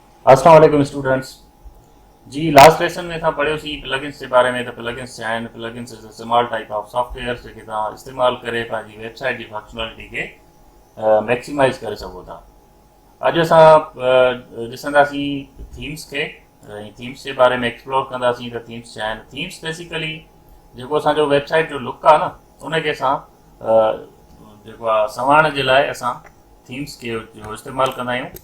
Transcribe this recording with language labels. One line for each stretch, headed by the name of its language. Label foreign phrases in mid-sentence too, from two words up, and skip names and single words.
Arabic: السلام عليكم
Sindhi: स्टूडेंट्स। जी
English: last lesson
Sindhi: में असां पढ़ियोसीं प्लगइन्स जे बारे में। त प्लगइन्स छा आहिनि?
English: plugins is a small type of software
Sindhi: जेके तव्हां इस्तेमालु करे पंहिंजी वेबसाइट जी फंक्शनलिटी खे मैक्सिमाइज़ करे सघो था। अॼु असां ॾिसंदासीं थीम्स खे ऐं थीम्स जे बारे में एक्सप्लोर कंदासीं त थीम्स छा आहिनि।
English: themes basically
Sindhi: जेको असांजो वेबसाइट जो लुक आहे न, उनखे असां जेको आहे संवारण जे लाइ असां थीम्स के जो इस्तेमालु कंदा आहियूं।